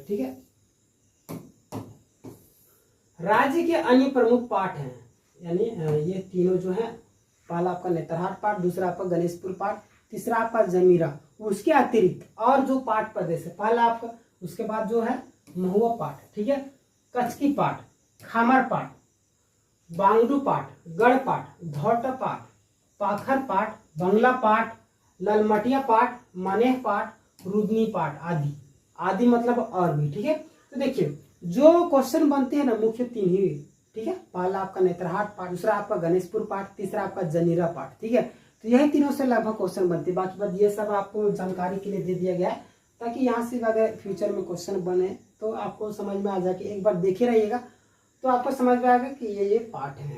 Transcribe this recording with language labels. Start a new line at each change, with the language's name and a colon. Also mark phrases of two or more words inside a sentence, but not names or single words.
Hindi: ठीक है, राज्य के अन्य प्रमुख पाट हैं, यानी ये तीनों जो है, पहला आपका नेतरहाट पाट, दूसरा आपका गणेशपुर पाट, तीसरा आपका जमीरा। उसके अतिरिक्त और जो पाट प्रदेश है, पहला आपका, उसके बाद जो है महुआ पाट, ठीक है, कचकी पाट, खामर पाट, बांगडू पाट, गढ़ पाट, धौटा पाट, पाखर पाट, बंगला पाट, ललमटिया पाट, मनेह पाट, रुदनी पाट आदि। आदि मतलब और भी। ठीक है, तो देखिए जो क्वेश्चन बनते हैं ना, मुख्य तीन ही। ठीक है, पहला आपका नेतरहाट पाट, दूसरा आपका गणेशपुर पाट, तीसरा आपका जमीरा पाट। ठीक है, तो यही तीनों से लगभग क्वेश्चन बनते हैं। बाकी बात ये सब आपको जानकारी के लिए दे दिया गया है, ताकि यहाँ से अगर फ्यूचर में क्वेश्चन बने तो आपको समझ में आ जाए कि एक बार देखे रहिएगा तो आपको समझ में आएगा कि ये पाठ है।